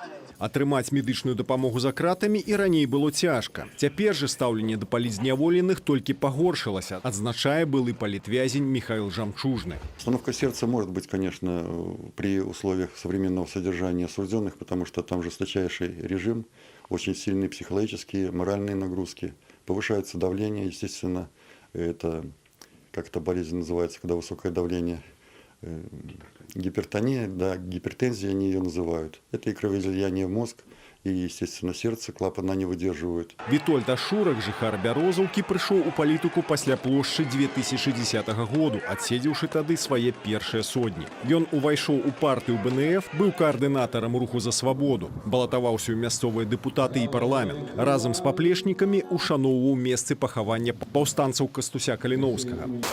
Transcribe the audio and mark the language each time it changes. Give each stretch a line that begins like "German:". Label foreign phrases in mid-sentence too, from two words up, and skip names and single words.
Belarusian: Атрымаць медычную дапамогу за кратамі і раней было цяжка. Цяпер жа стаўленне да палітзняволеных толькі пагоршылася, адзначае былы палітвязень Михаил Жамчужны.
Russian: Остановка сердца может быть, конечно, при условиях современного содержания осужденных, потому что там жесточайший режим, очень сильные психологические, моральные нагрузки, повышается давление, естественно, это, как эта болезнь называется, когда высокое давление, гипертония, да, гипертензия они ее называют. Это и кровоизлияние в мозг, и, естественно, сердце, клапана не выдерживают.
Belarusian: Вітольд Ашурак, жыхар Бярозаўкі, прыйшоў у палітыку пасля плошчы 2010 году, адседзеўшы тады свае першыя сотні. Ён увайшоў у партыю БНФ, быў каардынатарам руху за свабоду, балатаваўся ў мясцовыя дэпутаты і парламент. Разам з паплечнікамі ушаноўваў месцы пахавання паўстанцаў Кастуся Каліноўскага.